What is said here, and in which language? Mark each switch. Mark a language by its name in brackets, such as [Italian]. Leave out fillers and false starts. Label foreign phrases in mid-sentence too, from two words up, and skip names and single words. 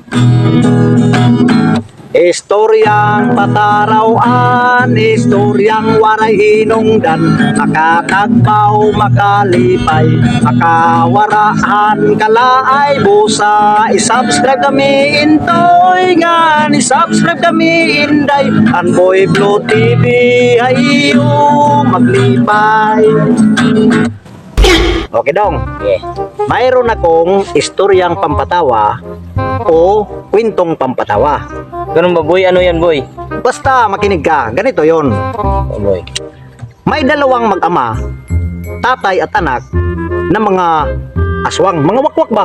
[Waray] Istoryang patarawan, istoryang waray hinungdan, makatagbaw, makalipay, makawaraan kalaay busa. I-subscribe kami intoy nga, i-subscribe kami inday, Anboy Blue TV, hayo maglipay. [Cebuano] Okay dong. [English] Yeah. [Filipino] Mayroon akong istoryang pampatawa o kwentong pampatawa. Ganun ba, boy? Ano yan, boy? Basta makinig ka, ganito yon. Oh, boy. May dalawang mag-ama, tatay at anak, na mga aswang, mga wakwak ba?